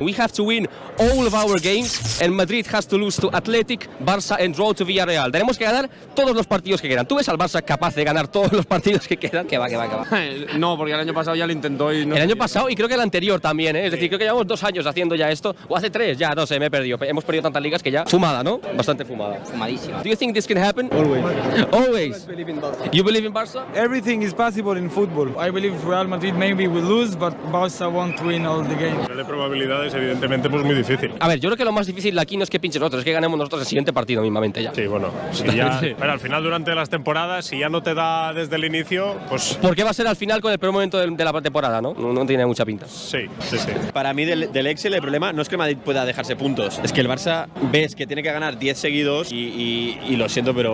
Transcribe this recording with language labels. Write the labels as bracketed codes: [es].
[en] We have to win all of our games and Madrid has to lose to Athletic, Barça and draw to Villarreal. [es] Tenemos que ganar todos los partidos que quedan. ¿Tú ves al Barça capaz de ganar todos los partidos que quedan? Que va. No, porque el año pasado ya lo intentó y no. El año pasado y creo que el anterior también, ¿eh? Es decir, creo que llevamos 2 años haciendo ya esto, o hace 3, ya no sé, me he perdido. Hemos perdido tantas ligas que ya fumada, ¿no? Bastante fumada. Fumadísima. [en] Do you think this can happen? Always. You believe in Barça? Everything is possible in football. I believe Real Madrid maybe will lose, but Barca won't win all the games. [es] De probabilidades, evidentemente, pues muy difícil. A ver, yo creo que lo más difícil aquí no es que pinchen otros, es que ganemos nosotros el siguiente partido mismamente ya. Sí, bueno. Si ya, pero al final, durante las temporadas, si ya no te da desde el inicio, pues. ¿Por qué va a ser al final con el peor momento de la temporada, no? No tiene mucha pinta. Sí. Para mí del Excel el problema no es que el Madrid pueda dejarse puntos, es que el Barça ves que tiene que ganar 10 seguidos y lo siento, pero.